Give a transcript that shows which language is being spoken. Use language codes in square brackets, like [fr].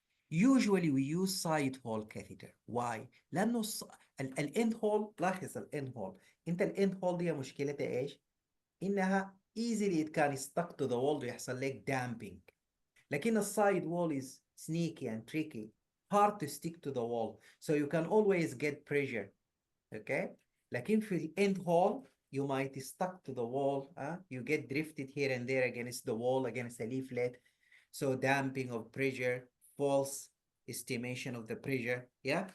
[en] Usually we use side hole catheter. Why? [ar] لأنه الاند هول، لاحظ الاند هول. انت الاند هول دي مشكلتها ايش؟ انها [en] easily it can stuck to the wall [ar] ويحصل لك damping. لكن [en] السايد wall is sneaky and tricky, hard to stick to the wall, so you can always get pressure. Okay. [ar] لكن في الاند هول [en] you might stuck to the wall, you get drifted here and there against the wall, against a leaflet. So damping of pressure, false estimation of the pressure. Yeah.